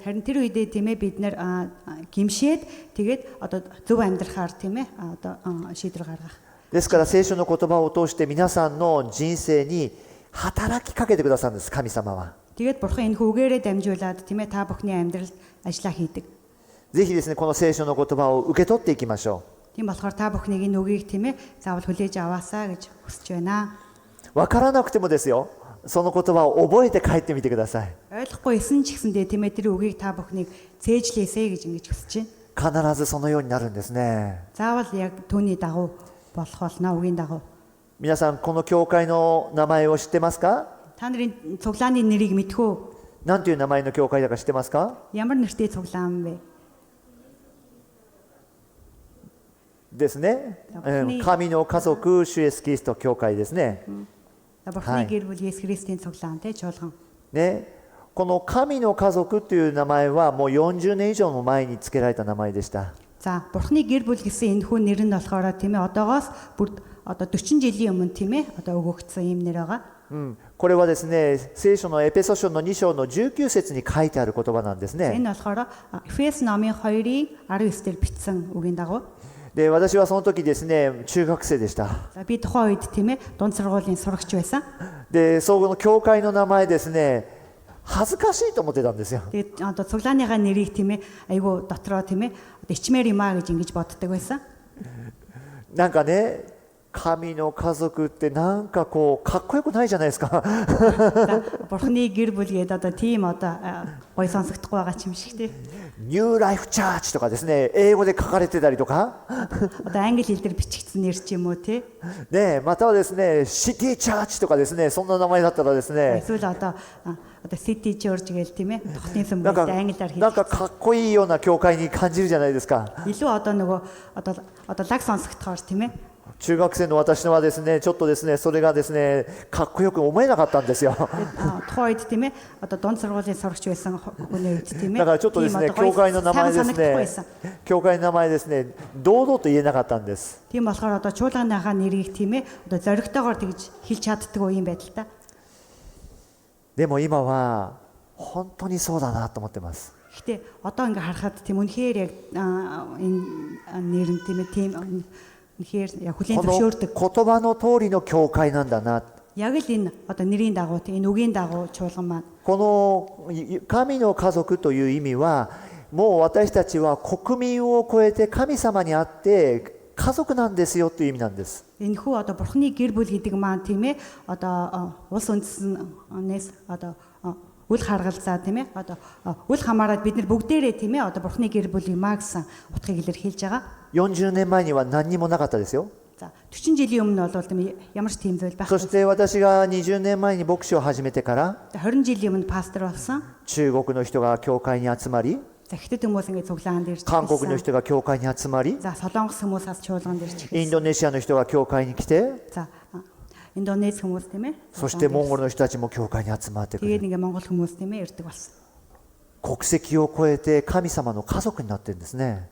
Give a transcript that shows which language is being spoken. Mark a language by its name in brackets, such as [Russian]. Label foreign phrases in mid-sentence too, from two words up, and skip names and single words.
[Mongolian] харин тэр үедээ тийм ээ бид нар гимшээд тэгээд одоо зөв амьдрахаар тийм ээ одоо шийдвэр гаргах. [Japanese] ですから聖書の言葉を通して皆さんの人生に働きかけてくださるんです、神様は。 [Mongolian] Тэгээд бурхан энэ үгээрээ дамжуулаад тийм ээ та бүхний амьдралд ажиллаа хийдэг. [Japanese] ぜひですね、この聖書の言葉を受け取っていきましょ [Mongolian] Тийм болохоор та бүхнийг энэ үгийг тийм ээ заавал хүлээж аваасаа гэж хүсэж байна. [Japanese] う。わからなくてもですよ、その言葉を覚えて帰ってみてください。 [Mongolian] Ойлгохгүй исэн ч гэсэндээ тийм ээ тэр үгийг та бүхнийг цээжлээсэй гэж ингэж хүсэж байна. [Japanese] 必ずそのようになるんですね。 [Mongolian] Заавал яг түүний дагуу болох болно үгийн дагуу. [Japanese] 皆さん、この教会の名前を知ってますか？ [Mongolian] Та нарын цуглааны нэрийг мэдэх үү? [Japanese] 何という名前の教会だか知ってますか？ [Mongolian] Ямар нэртэй цуглаан вэ? [Japanese] ですね。神の家族主イエスキリスト教会ですね。 [Mongolian] Бурхны гэр бүл Есүс Христийн цуглаантай чуулган. [Japanese] ね、この神の家族という名前はもう40年以上も前に付けられた名前でした。 [Mongolian] За Бурхны гэр бүл гэсэн энэ хүн нэр нь болохоор тийм ээ одоогоос бүр одоо 40 жилийн өмнө тийм ээ одоо өгөгдсөн юм нэр байгаа. [Japanese] これはですね、聖書のエペソ書の2章の19節に書いてある言葉なんですね。 [Mongolian] Энэ болохоор Эфес номын 2-ын 19 дээр бичсэн үгийн дагуу. [Japanese] で、私はその時ですね、中学生でした。 [Mongolian] За би тухайн үед тийм ээ дунд сургуулийн сурагч байсан. [Japanese] で、その教会の名前ですね、恥ずかしいと思ってたんですよ。 [Mongolian] Тэгээд одоо цуглааныхаа нэрийг тийм ээ айгүй дотроо тийм ээ ичмээр юм аа гэж ингэж боддог байсан. [Japanese] なんかね、神の家族ってなんかこうかっこよくないじゃないですか。 [Mongolian] За Бурхны гэр бүл гэдэг одоо тийм одоо гой сонсогдохгүй байгаа ч юм шиг тийм. [Japanese] ニューライフチャーチとかですね、英語で書かれてたりとか、 [Mongolian] Одоо англи хэл дээр бичигдсэн нэр ч юм уу тий. [Japanese] ね、またはですね、シティチャーチとかですね、そんな名前だったらですね、 [Mongolian] Эсвэл одоо City Church гэж тийм ээ. Тухны сүм [Japanese] なんか [Mongolian] гэдэг англиар [Japanese] なん [Mongolian] хэлж. [Japanese] かかっこいいような教会に感じるじゃないですか。 [Mongolian] Илүү одоо нөгөө одоо лаг сонсогдохоор тийм ээ. [Japanese] 中学生の私はですね、ちょっとですね、それがですね、かっこよく思えなかったんですよ。 [Mongolian] тухайн үед тийм ээ одоо дунд сургуулийн сурагч байсан хүний үед тийм ээ [Japanese] だからちょっとですね、教会の名前ですね、教会の名前ですね、堂々と言えなかったんです。 [Mongolian] тийм болохоор одоо чуулганыхаа нэрийг тийм ээ одоо зоригтойгоор тэгж хэлж чаддгүй юм байдал та. [Japanese] でも今は本当にそうだなと思ってます。 [Mongolian] Гэхдээ одоо ингээ харахад тийм үнэхээр яг энэ нэр нь тийм ээ тийм үнэхээр яг [Japanese] こ [Mongolian] хүлийн [Japanese] の [Mongolian] зөвшөөрдөг. [Japanese] 言葉の通りの教会なんだな。 [Mongolian] Яг л энэ одоо нэрийн дагуу тийм энэ үгийн дагуу чуулган маань [Japanese] この神の家族という意味は、もう私たちは国民を超えて神様にあって家族なんですよという意味なんです。 [Mongolian] Энэхүү одоо бурхны гэр бүл гэдэг маань тийм ээ одоо улс үндэстнээс одоо үл харгалзаа тийм ээ одоо үл хамааран бид нар бүгдээрээ тийм ээ одоо бурхны гэр бүл юм а гэсэн утгыг илэрхийлж байгаа. [Japanese] 40 年前には何にもなかったですよ。 [Mongolian] За 40 жилийн өмнө бол тийм ямар ч тийм зүйл [Japanese] そ [Mongolian] байхгүй. [Japanese] して私が20年前に牧師を始めてから、 [Mongolian] 20 жилийн өмнө пастор болсон. [Japanese] 中国の人が教会に集まり、 [Mongolian] За хятад хүмүүс ингэ цуглаанд ирж [Japanese] 韓国の [Mongolian] байсан. [Japanese] 人が教会に集まり、 [Mongolian] За солонгос хүмүүсээс чуулганд ирж [Japanese] イン [Mongolian] ирсэн. [Japanese] ドネシアの人が教会に来て、 [Mongolian] За Индонез хүмүүс тийм ээ. [Japanese] そしてモンゴルの人たちも教会に集まってく [Mongolian] Тэгээд [Japanese] る。 [Mongolian] ингэ Монгол хүмүүс тийм ээ ирдэг болсон. [Japanese] 国籍を超えて神様の家族になってるんですね。